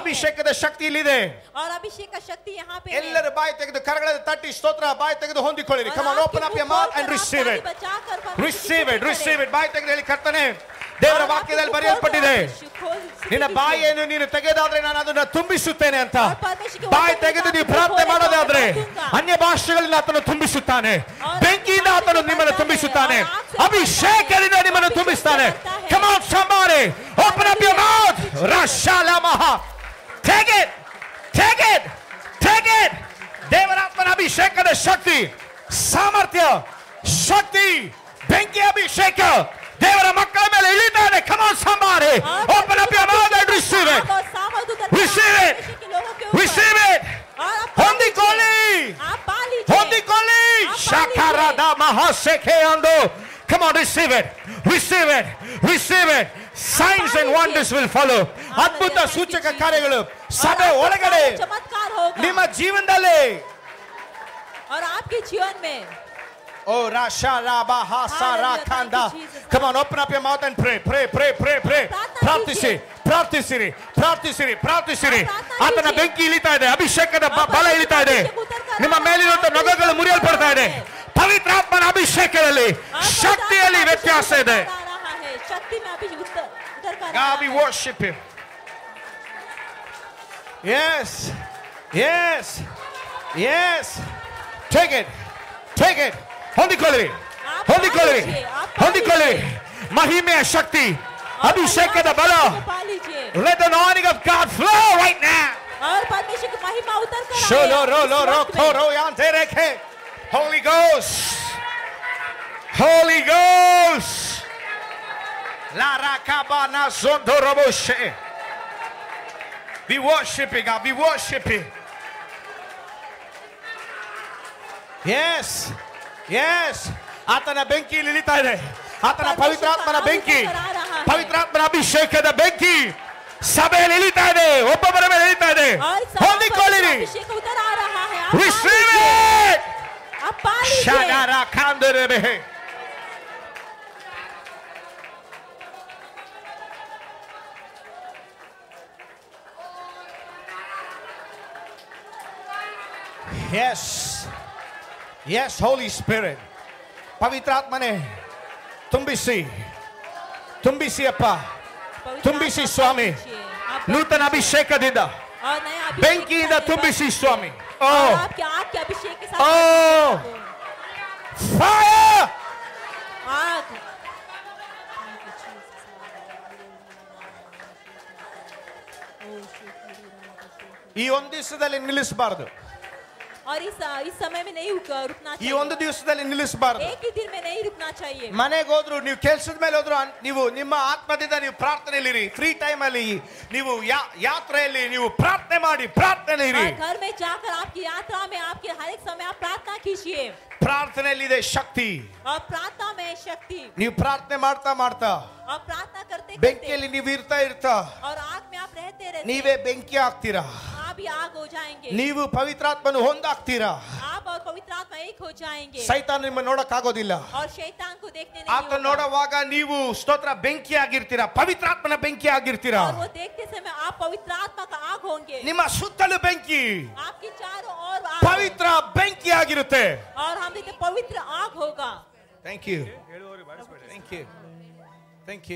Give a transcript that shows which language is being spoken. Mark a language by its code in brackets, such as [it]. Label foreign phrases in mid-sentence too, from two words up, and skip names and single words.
[kn] ಅಭಿಷೇಕದ ಶಕ್ತಿ ಇಲ್ಲಿದೆ. [hi] और अभिषेक का शक्ति यहाँ पे [kn] ಎಲ್ಲರೂ ಬಾಯಿ ತೆಗೆದು ಕರಗಳನ್ನು ತಟ್ಟಿ ಸ್ತೋತ್ರ ಬಾಯಿ ತೆಗೆದು ಹೊಂದಿಕೊಳ್ಳಿರಿ. [en] Come on, open up your mouth and receive it. Receive it. [kn] ಬಾಯಿ ತೆಗೆದು ಹೇಳಿ, ಕರ್ತನೇ ದೇವರ ವಾಕ್ಯದಲ್ಲಿ ಬರೆಯಲ್ಪಟ್ಟಿದೆ, ನಿನ್ನ ಬಾಯಿಯನ್ನು ನೀನು ತೆಗೆದಾದ್ರೆ ನಾನು ಅದನ್ನು ತುಂಬಿಸುತ್ತೇನೆ ಅಂತ. ಬಾಯಿ ತೆಗೆದು ನೀವು ಪ್ರಾರ್ಥನೆ ಮಾಡೋದಾದ್ರೆ ಅನ್ಯ ಭಾಷೆಗಳಿಂದ ಆತನು ತುಂಬಿಸುತ್ತಾನೆ. ಬೆಂಕಿಯಿಂದ ಆತನು ನಿಮ್ಮನ್ನು ತುಂಬಿಸುತ್ತಾನೆ. ಅಭಿಷೇಕದಿಂದ ನಿಮ್ಮನ್ನು ತುಂಬಿಸ್ತಾನೆ. [en] Come on somebody, open up your mouth. Rashalamaha. Take it. [kn] ದೇವರ ಆತ್ಮನ ಅಭಿಷೇಕದ ಶಕ್ತಿ, ಸಾಮರ್ಥ್ಯ, ಶಕ್ತಿ, ಬೆಂಕಿ ಅಭಿಷೇಕ ದೇವರ ಮಕ್ಕಳ ಮೇಲೆ ಇಳಿತಾನೆ. [en] Come on somebody, open up your mouth and receive it. Receive it. Come on, receive it. Receive it. Receive it. Signs and wonders will follow. [kn] ಅದ್ಭುತ ಸೂಚಕ ಕಾರ್ಯಗಳು ಸಭೆ ಒಳಗಡೆ ನಿಮ್ಮ ಜೀವನದಲ್ಲಿ [hi] और आपके जीवन में. Oh, Rasha Rabba Hasara Kanda. [en] Come on, open up your mouth and pray. Pray, pray, pray, pray. Practice, practice, practice, practice. [kn] ಆತನ ಬೆಂಕಿ ಇಳಿತಾ ಇದೆ, ಅಭಿಷೇಕದ ಬಲ ಇಳಿತಾ ಇದೆ, ನಿಮ್ಮ ಮೇಲಿರುವಂತ ನೊಗಗಳು ಮುರಿಯಲ್ಪಡ್ತಾ ಇದೆ. ಪವಿತ್ರಾತ್ಮನ ಅಭಿಷೇಕದಲ್ಲಿ ಶಕ್ತಿಯಲ್ಲಿ ವ್ಯತ್ಯಾಸ ಇದೆ. [en] God, we worship Him. Yes, yes, yes. Take it, take it. [kn] ಹೊಂದಿಕೊಳ್ಳಿ, ಹೊಂದಿಕೊಳ್ಳಿ, ಹೊಂದಿಕೊಳ್ಳಿ. ಮಹಿಮೆಯ ಶಕ್ತಿ, ಅಭಿಷೇಕದ ಬಲ. [en] Let the anointing of God flow right now. [hi] और परमेश्वर की महिमा उतर कर आए. Sholo ro lo ro koro yante rekhe. [en] Holy Ghost, Holy Ghost. La rakabana zondoroboshe. We worship you, God. We worship you. Yes. Yes. [kn] ಆತನ ಬೆಂಕಿ ಇಳಿತಾ ಇದೆ. ಆತನ ಪವಿತ್ರಾತ್ಮನ ಬೆಂಕಿ, ಪವಿತ್ರಾತ್ಮನ ಅಭಿಷೇಕದ ಬೆಂಕಿ ಸಭೆಯಲ್ಲಿ ಇಳಿತಾ ಇದೆ, ಒಬ್ಬೊಬ್ಬರ ಮೇಲೆ ಇಳಿತಾ ಇದೆ. ಹೊಂದಿಕೊಳ್ಳಿರಿ. [en] Receive it. ಶಡಾರಾ ಕಾಂದರೆಬೆ. Yes. Yes, Holy Spirit. [kn] ಪವಿತ್ರಾತ್ಮನೇ ತುಂಬಿಸಿ, ತುಂಬಿಸಿ ಅಪ್ಪ, ತುಂಬಿಸಿ ಸ್ವಾಮಿ. ನೂತನ ಅಭಿಷೇಕದಿಂದ, ಬೆಂಕಿಯಿಂದ ತುಂಬಿಸಿ ಸ್ವಾಮಿ. [en] Oh, fire. [kn] ಈ ಒಂದು ದಿವಸದಲ್ಲಿ ನಿಲ್ಲಿಸಬಾರದು. [hi] और इस समय में नहीं रुकना चाहिए. [kn] ಈ ಒಂದು ದಿವಸದಲ್ಲಿ ನಿಲ್ಲಿಸಬಾರದು. [hi] एक ही दिन में नहीं रुकना चाहिए. [kn] ಮನೆಗೆ ಹೋದ್ರು, ನೀವು ಕೆಲಸದ ಮೇಲೆ ಹೋದ್ರು, ನೀವು ನಿಮ್ಮ ಆತ್ಮದಿಂದ ನೀವು ಪ್ರಾರ್ಥನೆಯಲ್ಲಿ, [en] free time [kn] ಅಲ್ಲಿ ನೀವು ಯಾತ್ರೆಯಲ್ಲಿ ನೀವು ಪ್ರಾರ್ಥನೆ ಮಾಡಿ, ಪ್ರಾರ್ಥನೆ ಇರಿ. [hi] घर में जाकर आपकी यात्रा में आपके हर एक समय आप प्रार्थना कीजिए. [kn] ಪ್ರಾರ್ಥನೆಯಲ್ಲಿದೆ ಶಕ್ತಿ. [hi] और प्रार्थना में शक्ति. [kn] ನೀವು ಪ್ರಾರ್ಥನೆ ಮಾಡ್ತಾ ಮಾಡ್ತಾ [hi] और प्रार्थना करते [kn] ಬೆಂಕಿಯಲ್ಲಿ ನೀವು ಇರ್ತಾ [hi] और आग में आप रहते [kn] ನೀವೇ ಬೆಂಕಿ ಆಗ್ತೀರಾ. [hi] आप भी आग हो जाएंगे. [kn] ನೀವು ಪವಿತ್ರಾತ್ಮನು ಹೊಂದಾಗ್ತೀರಾ. [hi] आप और पवित्र आत्मा एक हो जाएंगे. [kn] ಸೈತಾನ ನಿಮ್ಮ ನೋಡಕ್ ಆಗೋದಿಲ್ಲ. [hi] और शैतान को देखने नहीं [kn] ಆತ ನೋಡುವಾಗ ನೀವು ಸ್ತೋತ್ರ ಬೆಂಕಿ ಆಗಿರ್ತೀರಾ, ಪವಿತ್ರಾತ್ಮನ ಬೆಂಕಿ ಆಗಿರ್ತೀರಾ. [hi] और वो देखते समय आप पवित्र आत्मा का आग होंगे. [kn] ನಿಮ್ಮ ಸುತ್ತಲೂ ಬೆಂಕಿ, [hi] आपकी चारों ओर [kn] ಪವಿತ್ರ ಬೆಂಕಿ ಆಗಿರುತ್ತೆ. [hi] और हम देखते पवित्र आग होगा. [en] Thank you. Thank you. Thank you.